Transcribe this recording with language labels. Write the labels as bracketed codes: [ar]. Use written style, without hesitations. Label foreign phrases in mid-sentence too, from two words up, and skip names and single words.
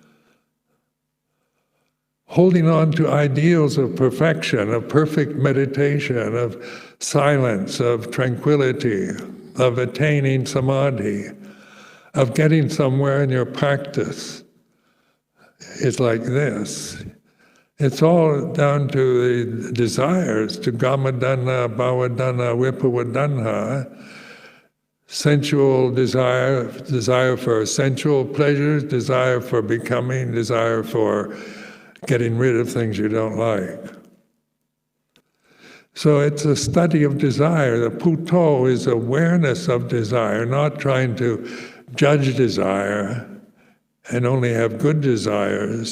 [en] Holding on to ideals of perfection, of perfect meditation, of silence, of tranquility, of attaining samadhi, of getting somewhere in your practice is like this. It's all down to the desires, to [pi] gamadana, bhavadana, vipavadana, [en] sensual desire, desire for sensual pleasures, desire for becoming, desire for getting rid of things you don't like. So it's a study of desire. The Puto is awareness of desire, not trying to judge desire and only have good desires.